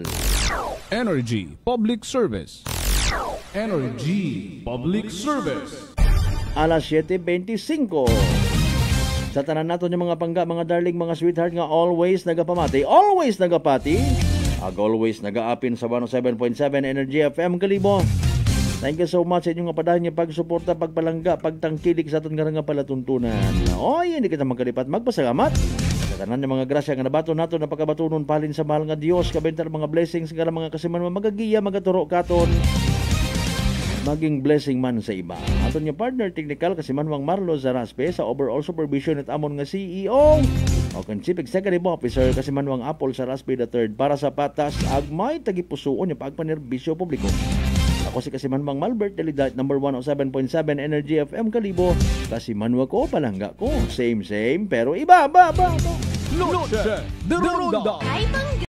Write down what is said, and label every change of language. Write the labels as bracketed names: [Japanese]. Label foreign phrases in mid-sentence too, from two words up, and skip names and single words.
[Aklanon] Energy Public Service. Energy Public Service. Alas 7:25. Sa tanan nato yung mga pangga, mga darling, mga sweetheart nga always nagapamati. Always nagapati. Always nagaapin sa 107.7 Energy FM Kalibo. [English] Thank you so much [Aklanon] sa inyong kapadahan niya pagsuporta, pagpalangga, pagtangkilik sa aton nga palatuntunan. Oy, hindi kita magkalipat magpasalamat. Tanan ng mga grasya nga nabato nato na pagkabatunon palin sa mahal nga Dios kabentar mga blessings nga mga kasimanwa magagiya magaturo katon maging blessing man sa iba. Aton nga partner technical kasimanwang Marlo Zaraspe sa [English] overall supervision [Aklanon] at amon nga CEO o kan [English] Chief Executive Officer [Aklanon] kasimanwang Apple Zaraspe III para sa patas agmay tagipusoon nga pagpanerbisyo publiko. Ako si Kasiman Mang Malbert, Delight number 107.7 Energy FM Kalibo. Kasiman ko, palangga ko. Same, pero iba. Noche de Ronda.